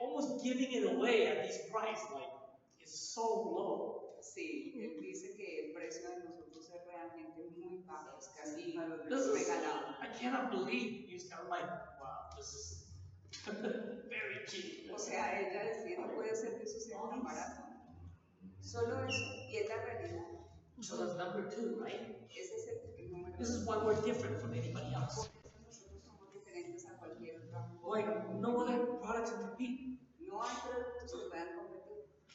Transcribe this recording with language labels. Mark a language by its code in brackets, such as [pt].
[en] Almost giving it away at these prices, like it's so low. [es] Sí, él dice que el precio de nosotros es realmente muy bajo, es casi [en] This is, [es] regalado. [en] I cannot believe you start like, wow, this is very cheap. [es] O sea, ella decía, no puede ser que eso sea tan barato. Solo eso, y es la realidad. [en] So that's number 2, right? [es] Ese es el número. [en] This is why we're different from anybody else. [es] Nosotros somos diferentes a cualquier otra. [en] Boy, no other products can compete. [es] No hay productos que puedan competir.